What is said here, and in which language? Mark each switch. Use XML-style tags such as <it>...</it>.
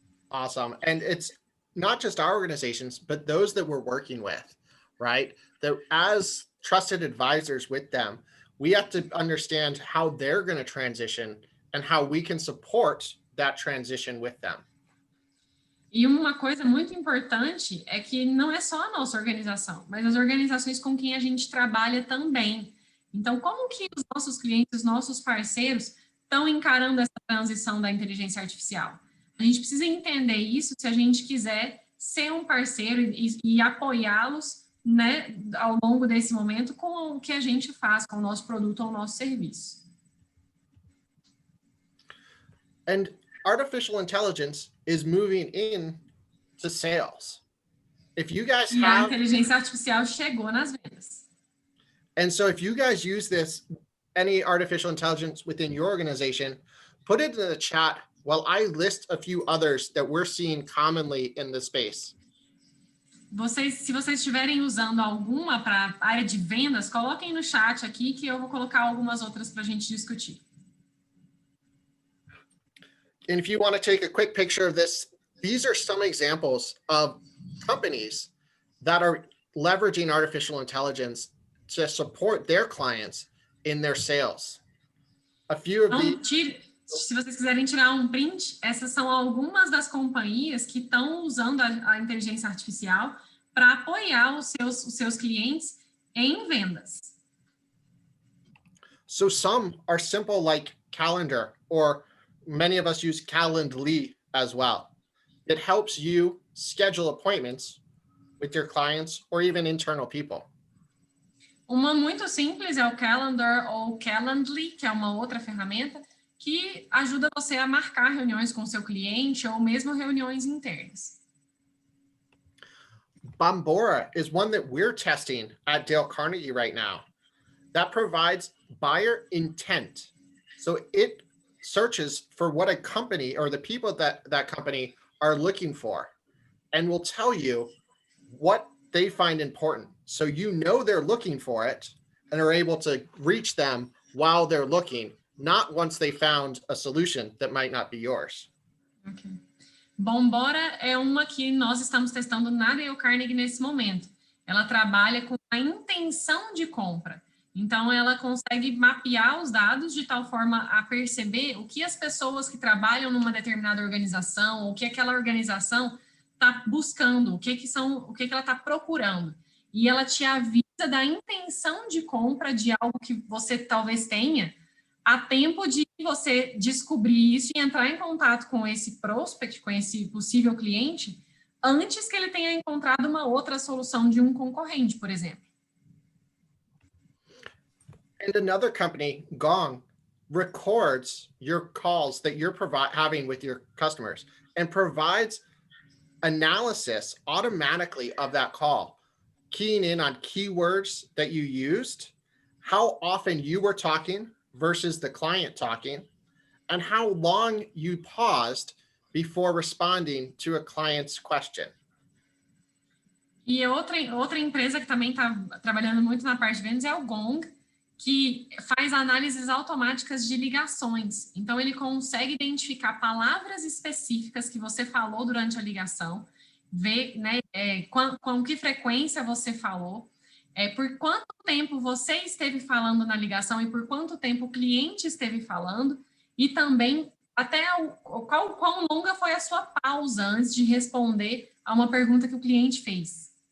<en>Awesome. And it's not just our organizations, but those that we're working with, right? That as trusted advisors with them, we have to understand how they're going to transition and how we can support that transition with them.</en> <pt>E uma coisa muito importante é que não é só a nossa organização, mas as organizações com quem a gente trabalha também. Então, como que os nossos clientes, os nossos parceiros estão encarando essa transição da inteligência artificial? A gente precisa entender isso se a gente quiser ser um parceiro e apoiá-los, né, ao longo desse momento com o que a gente faz, com o nosso produto ou o nosso serviço.</pt> <en>And artificial intelligence is moving in to sales. If you guys</en> <pt>a inteligência artificial chegou nas vendas.</pt> <en>And so if you guys use any artificial intelligence within your organization, put it in the chat while I list a few others that we're seeing commonly in the space.</en> <pt>Se vocês estiverem usando alguma para a área de vendas, coloquem no chat aqui que eu vou colocar algumas outras para a gente discutir.</pt> <en>And if you want to take a quick picture of this, these are some examples of companies that are leveraging artificial intelligence to support their clients in their sales. A few of</en> <pt>Se vocês quiserem tirar um print, essas são algumas das companhias que estão usando a inteligência artificial para apoiar os seus clientes em vendas.</pt> <en>So some are simple like Calendar, or many of us use Calendly as well. It helps you schedule appointments with your clients or even internal people.</en> <pt>Uma muito simples é o Calendar ou Calendly, que é uma outra ferramenta que ajuda você a marcar reuniões com seu cliente ou mesmo reuniões internas.</pt> <en>Bombora is one that we're testing at Dale Carnegie right now that provides buyer intent. So it searches for what a company or the people that company are looking for, and will tell you what they find important. So you know they're looking for it and are able to reach them while they're looking, not once they found a solution that might not be yours. Okay.</en> <pt>Bombora é uma que nós estamos testando na Dale Carnegie nesse momento. Ela trabalha com a intenção de compra. Então, ela consegue mapear os dados de tal forma a perceber o que as pessoas que trabalham numa determinada organização, o que aquela organização está buscando, o que ela está procurando. E ela te avisa da intenção de compra de algo que você talvez tenha, a tempo de você descobrir isso e entrar em contato com esse prospect, com esse possível cliente, antes que ele tenha encontrado uma outra solução de um concorrente, por exemplo.</pt> <en>And another company, Gong, records your calls that you're having with your customers and provides analysis automatically of that call, keying in on keywords that you used, how often you were talking versus the client talking, and how long you paused before responding to a client's question.</en> <pt>E outra empresa que também está trabalhando muito na parte de vendas é o Gong, que faz análises automáticas de ligações. Então, ele consegue identificar palavras específicas que você falou durante a ligação, ver, né, com que frequência você falou, por quanto tempo você esteve falando na ligação e por quanto tempo o cliente esteve falando, e também até quão longa foi a sua pausa antes de responder a uma pergunta que o cliente fez.</pt>